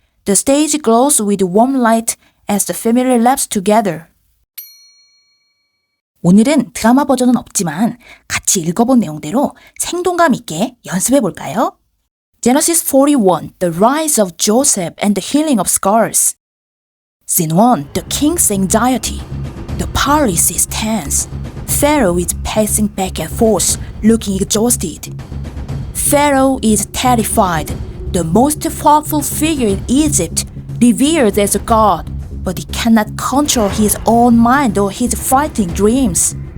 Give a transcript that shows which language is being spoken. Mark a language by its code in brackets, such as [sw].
[en] The stage glows with warm light as the family laughs together. [ko] 오늘은 드라마 버전은 없지만 같이 읽어본 내용대로 생동감 있게 연습해 볼까요? [en] Genesis 41, The Rise of Joseph and the Healing of Scars. Scene 1, The King's Anxiety. The palace is tense. Pharaoh is pacing back and forth, looking exhausted. Pharaoh is terrified. The most powerful figure in Egypt, revered as a god, but he cannot control his own mind or his frightening dreams.